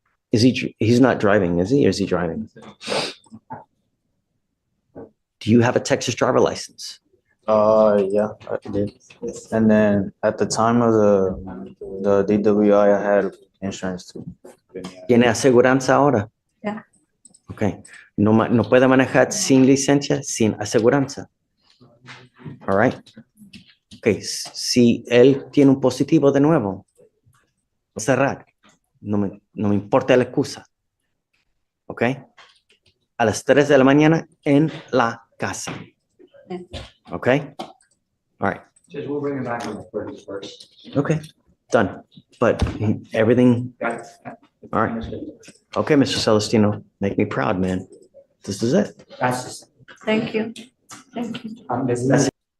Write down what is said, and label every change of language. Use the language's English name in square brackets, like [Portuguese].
[English] He's not driving, is he? Or is he driving? Do you have a Texas driver license? Yeah, I did. And then at the time of the DWI, I had insurance too. [Spanish] ¿Tiene aseguranza ahora? Ya. Ok. No puede manejar sin licencia, sin aseguranza. [English] All right. [Spanish] Ok, si él tiene un positivo de nuevo, cerrar. No me importa la excusa. Ok. A las 3 de la mañana en la casa. [English] Ok. All right. Just we'll bring it back on the 31st. Okay. Done. But everything. All right. Okay, Mr. Celestino, make me proud, man. This is it. That's just, Thank you. Thank you. this is